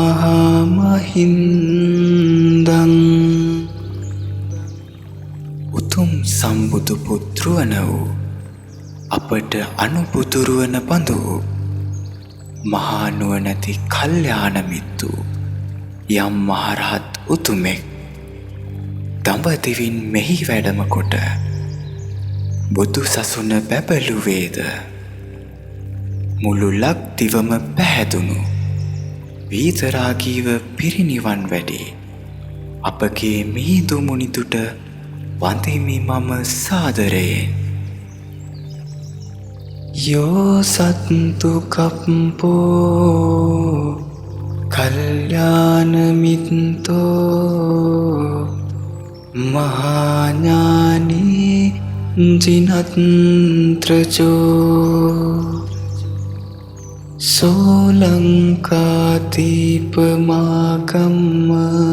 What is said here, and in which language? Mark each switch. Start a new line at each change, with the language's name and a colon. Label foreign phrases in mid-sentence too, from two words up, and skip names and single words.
Sinhala: mahamahindang උතුම් සම්බුදු පුත්‍රවන වූ අපට අනුපුතුරු වන බඳු මහා නුවණැති කල්යාණ මිත්තු යම් මහරහත් උතුමෙක් දඹදිවින් මෙහි වැඩම කොට බුදු සසුන බැබළුවේද මුළු ලක්දිවම පැහැදුණු විතරාගීව පිරිනිවන් වැඩි අපගේ මිහිඳු මුනිතුට වන්දිමි මම සාදරයෙන්
Pali: Yo sattu kappo kalyana mitto mahanyani jinatrajo Solankatīpamakamma